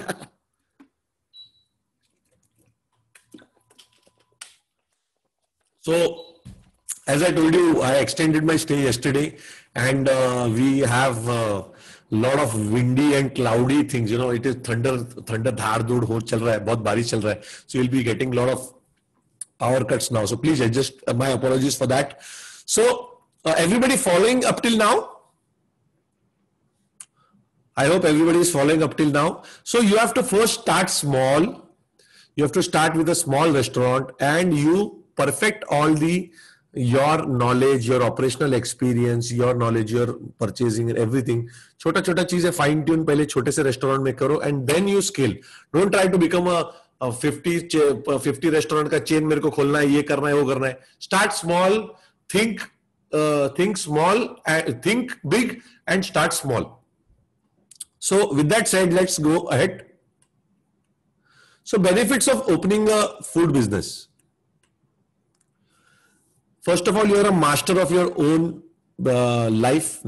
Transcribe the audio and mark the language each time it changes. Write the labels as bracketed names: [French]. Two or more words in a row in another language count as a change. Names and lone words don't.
[English] So, as I told you, I extended my stay yesterday, and we have a lot of windy and cloudy things. You know, it is thunder [Hindi] धड़ धूड़ हो चल रहा है, बहुत बारिश चल रहा है. [English] So you'll be getting a lot of power cuts now. So please adjust. My apologies for that. So everybody following up till now? I hope everybody is following up till now. So you have to first start small. You have to start with a small restaurant, and you perfect all your knowledge, your operational experience, your knowledge, your purchasing and everything. [Hindi] छोटा छोटा चीज़ें [English] fine tune [Hindi] पहले छोटे से रेस्टोरेंट में करो, [English] and then you scale. Don't try to become a 50 restaurant [Hindi] का चेन मेरे को खोलना है, ये करना है, वो करना है. [English] Start small, think small, think big, and start small. So with that said, let's go ahead. So benefits of opening a food business. First of all, you are a master of your own life.